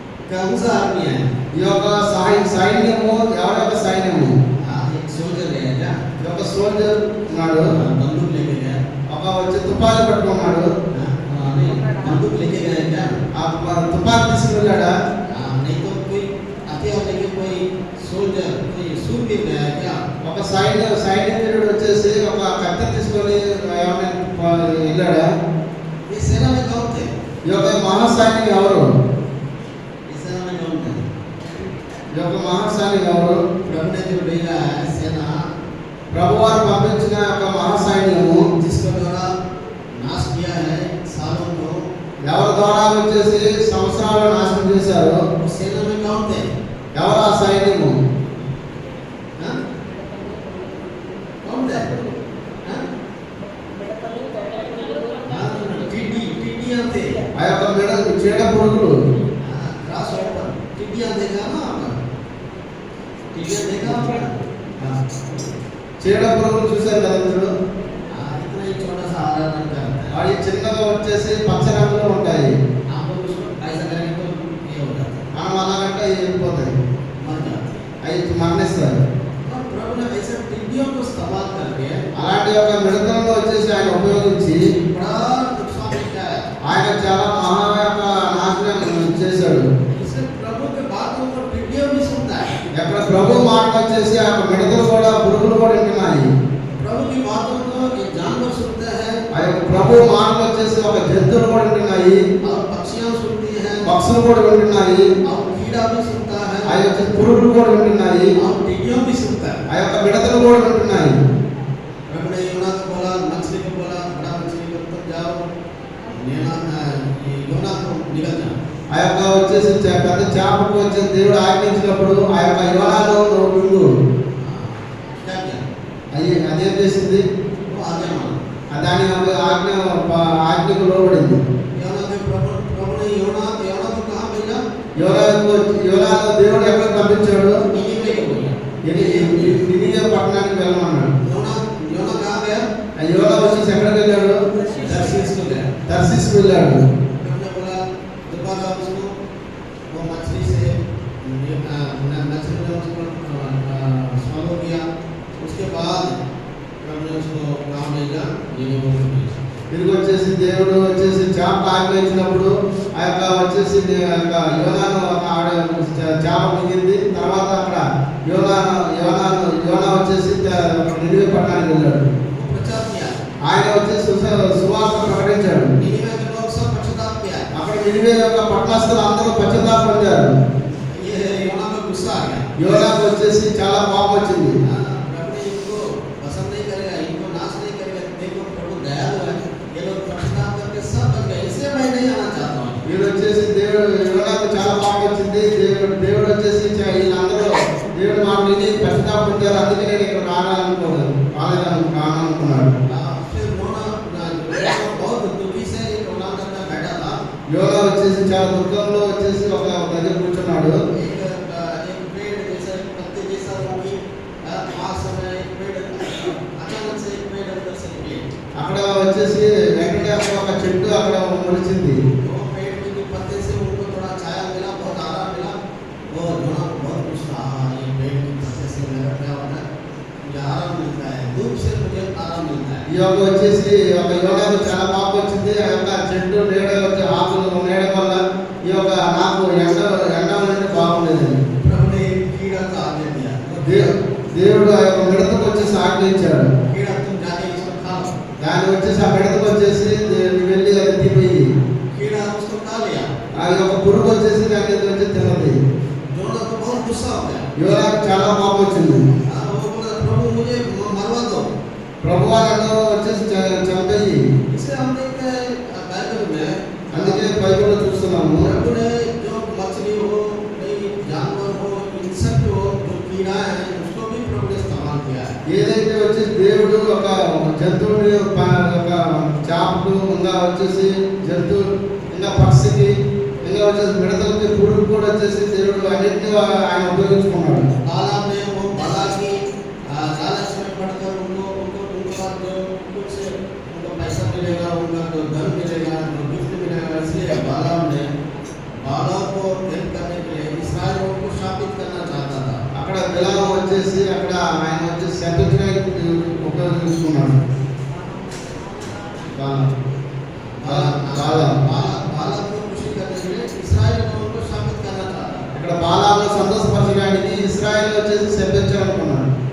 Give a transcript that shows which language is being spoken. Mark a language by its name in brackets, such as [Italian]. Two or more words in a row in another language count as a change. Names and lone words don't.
[Hindi] कौन सा आर्मी है? [Telugu] ఈ యొక్క సైన్యము ఎవరి యొక్క సైన్యము? [Hindi] एक सोल्जर है क्या? [Telugu] ఈ యొక్క సోల్జర్ ఉన్నాడు, [Hindi] बंदूक लेके गया। [Telugu] ఒక వచ్చి తుపాకీ పట్టుకున్నాడు. [Hindi] नहीं, बंदूक लेके गया क्या? [Telugu] ఆ తుపాకీ తీసుకెళ్ళాడా? [Hindi] नहीं तो कोई हथियार लेके कोई सोल्जर कोई शूरवीर गया क्या? [Telugu] ఒక సైనికుడు వచ్చేసి ఒక కత్తి తీసుకొని ఏమైనా వెళ్ళాడా? [Hindi] ये सेना में कौन थे? [Telugu] ఈ యొక్క మహాసైనికుడు ఎవరు? [Hindi] इस सेना में कौन थे? [Telugu] ఈ యొక్క మహాసైనికుడు ఎవరు? [Hindi] प्रभु ने जो भेजा है सेना, [Telugu] ప్రభువారు పంపించిన యొక్క మహాసైన్యము [Hindi] जिसके द्वारा नाश किया है सालों को, [Telugu] ఎవరి ద్వారా వచ్చేసి సంవత్సరాలు నాశనం చేశారు? [Hindi] उस सेना में कौन थे? [Telugu] ఎవరు ఆ సైన్యము? [Hindi] हाँ? कौन थे? हाँ? हाँ, टिड्डियाँ थे। [Telugu] ఆ యొక్క చీడ పురుగులు, [Hindi] हाँ, ग्रास हॉपर, टिड्डियाँ देखा ना आपने? टिड्डियाँ देखा आपने? हाँ, [Telugu] చీడ పురుగులు చూశారు కదా మీరు? [Hindi] इतना ही छोटा सा हरा रंग का रहता है। [Telugu] వాడి చిన్నగా వచ్చేసి పచ్చ రంగులో ఉంటాయి. [Hindi] आप लोग उसको ऐसा करेंगे तो ये हो जाता है, [Telugu] మనం అలాగంటే అవి వెళ్ళిపోతాయి, [Hindi] मर जाता है। [Telugu] అవి మరణిస్తారు. [Hindi] और प्रभु ने ऐसे टिड्डियों को इस्तेमाल करके [Telugu] అలాంటి యొక్క మిడతలను వచ్చేసి ఆయన ఉపయోగించి [Hindi] बड़ा नुकसान किया है। [Telugu] ఆయన చాలా మహా యొక్క నాశనం చేశాడు. [Hindi] इससे प्रभु के बातों को टिड्डियों भी सुनता है। [Telugu] ఎక్కడ ప్రభు మాట వచ్చేసి ఆ యొక్క మిడతలు కూడా పురుగులు కూడా వింటున్నాయి. [Hindi] प्रभु की बातों को ये जानवर सुनते हैं [Telugu] ఆ యొక్క ప్రభు మాటలు వచ్చేసి ఒక జంతువులు కూడా వింటున్నాయి, [Hindi] और पक्षियां सुनती हैं [Telugu] పక్షులు కూడా వింటున్నాయి, [Hindi] और कीड़ा भी सुनता [Telugu] ఆ [Hindi] है [Telugu] యొక్క పురుగులు కూడా వింటున్నాయి, [Hindi] और टिड्डियों भी सुनता है। [Telugu] ఆ యొక్క మిడతలు కూడా వింటున్నాయి. [Hindi] प्रभु ने योना को बोला, मछली को बोला, बड़ा मछली को तुम जाओ योना को निकल जाओ। [Telugu] ఆ యొక్క వచ్చేసి పెద్ద చేపకు వచ్చే దేవుడు ఆజ్ఞించినప్పుడు ఆ యొక్క యోనాను నువ్వు మింగు. [Hindi] क्या किया? [Telugu] అదేం చేసింది? [Hindi] वो आगे माना। [Telugu] దాని యొక్క ఆజ్ఞకు లోబడింది. [Hindi] योना के प्रभु ने योना को कहाँ भेजा? [Telugu] యోనాను దేవుడు ఎక్కడ పంపించాడు? [Hindi] निनिवे को भेजा। [Telugu] నినివే పట్టణానికి వెళ్ళమన్నాడు. [Hindi] योना कहाँ गया? [Telugu] ఆ యోనా వచ్చేసి ఎక్కడికి వెళ్ళాడు? [Hindi] दर्शीस को गया। [Telugu] తర్షీసుకు వెళ్ళాడు. [Hindi] हमने बोला दोबारा उसको वो मछली से मछली ने उसको स्वालो किया। उसके बाद हमने उसको कहाँ भेजा? निनिवे को भेजा। [Telugu] తిరిగి వచ్చేసి దేవుడు వచ్చేసి చేప ఆజ్ఞించినప్పుడు ఆ యొక్క వచ్చేసి ఆ యొక్క యోనాను ఆడ చేప మిగింది. తర్వాత అక్కడ యోనా వచ్చేసి నినివే పట్టణానికి వెళ్ళాడు. [Hindi] वो प्रचार किया। [Telugu] ఆయన వచ్చేసి సువార్త ప్రకటించాడు. [Hindi] निनिवे के लोग सब पश्चाताप किया। [Telugu] అక్కడ నినివే యొక్క పట్టణస్థులు అందరూ పశ్చాత్తాపం పొందారు. [Hindi] ये योना को गुस्सा आ गया। [Telugu] యోనాకు వచ్చేసి చాలా కోపం వచ్చింది. [Hindi] प्रभु ने इनको पसंद नहीं करेगा, इनको नाश नहीं करेगा। देखो प्रभु दयालु है, ये लोग पश्चाताप करके सब बच गए, इसलिए मैं नहीं आना चाहता हूँ। [Telugu] వీడు వచ్చేసి యోనాకు చాలా కోపం వచ్చింది. దేవుడు వచ్చేసి వీళ్ళందరూ దేవుడు మాట విని పశ్చాత్తాపం పొందారు, అందుకే నేను ఇక్కడ రాననుకున్నాడు. [Hindi] फिर योना बहुत दुखी से योना करता बैठा था। [Telugu] యోనా వచ్చేసి చాలా దుఃఖంలో వచ్చేసి ఒక దగ్గర కూర్చున్నాడు. [Hindi] एक पेड़ जैसा पत्ते जैसा होगी, आ समय एक पेड़ अचानक से एक पेड़ अंदर से निकले। [Telugu] అక్కడ వచ్చేసి వెంటనే ఒక చెట్టు అక్కడ మొలిచింది. [Hindi] वो पेड़ के पत्ते से उनको थोड़ा छाया मिला, बहुत आराम मिला। वो योना को बहुत खुश था, ये पेड़ के पत्ते से मेरा क्या होता है, मुझे आराम मिलता है, धूप से मुझे आराम मिलता है। [Telugu] ఈ యొక్క వచ్చేసి ఒక యోనాకు చాలా కోపం వచ్చింది. ఆ యొక్క చెట్టు నీడ వచ్చే ఆకులు నీడ వల్ల ఈ యొక్క నాకు ఎండ అనేది బాగుండేది. [Hindi] प्रभु ने कीड़ा को आज्ञा दिया, [Telugu] దేవుడు ఆ యొక్క మిడతకు వచ్చేసి ఆజ్ఞించాడు. [Hindi] कीड़ा तुम जाके इसको खाओ। [Telugu] దాన్ని వచ్చేసి ఆ మిడతకు వచ్చేసి వెళ్ళి అది తిపోయి [Hindi] कीड़ा उसको खा लिया। [Telugu] ఆ యొక్క పురుగు వచ్చేసి దాన్ని వచ్చి తిన్నది. [Hindi] योना को बहुत गुस्सा हो गया। [Telugu] యోనాకు చాలా కోపం వచ్చింది. [Hindi] वो बोला प्रभु मुझे मरवा दो। [Telugu] ప్రభువా నన్ను వచ్చేసి చంపేయి. [Hindi] इसे हम देखते हैं बाइबल में, [Telugu] అందుకే బైబిల్లో చూస్తున్నాము. [Hindi] प्रभु ने जो मछली हो, कोई जानवर हो, इंसेक्ट हो, जो कीड़ा है, उसको भी प्रभु ने इस्तेमाल किया है। [Telugu] ఏదైతే వచ్చేసి దేవుడు ఒక జంతువుని ఒక చేపకు ఇంకా వచ్చేసి జంతువు ఇంకా పక్షికి ఇంకా వచ్చేసి మిడతలకి పురుగు కూడా వచ్చేసి దేవుడు అన్నింటినీ ఆయన ఉపయోగించుకున్నాడు. [Hindi] तालाब में वो बला की लालच में पड़कर उनको कुछ उनको पैसा मिलेगा, उनका धन मिलेगा, गिफ्ट मिलेगा, इसलिए बालाम ने बाला को हेल्प करने के [Telugu] వచ్చేసి అక్కడ ఆయన వచ్చేసి శపించడానికి ఉపయోగించుకున్నాడు. ఇక్కడ బాలాను సంతోషపరచడానికి ఇశ్రాయేల్ వచ్చేసి శపించాలనుకున్నాడు.